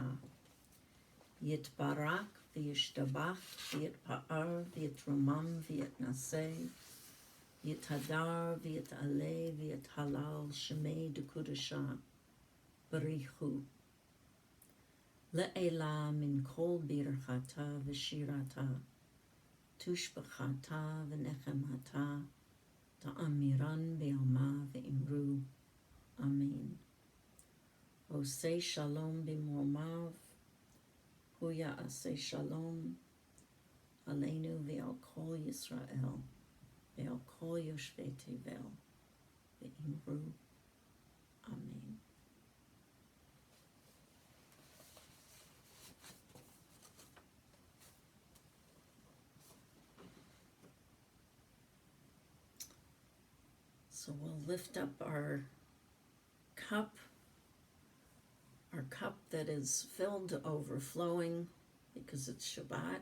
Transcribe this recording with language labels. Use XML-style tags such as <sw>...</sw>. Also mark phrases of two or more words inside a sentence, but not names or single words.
<arc>יתברך וישתבח ויתפאר ויתרומם ויתנשא, ויתהדר ויתעלה ויתהלל שמיה דקודשא בריך הוא. לעלא מן כל ברכתא ושירתא, תשבחתא ונחמתא, דאמירן בעלמא ואמרו. Amen.</arc> <he>עושה שלום במרומיו, הוא יעשה שלום, עלינו ועל כל ישראל, ועל כל יושבי תבל, ואמרו. Amen.</he> <en>So we'll lift up our cup that is filled to overflowing because it's Shabbat.</en>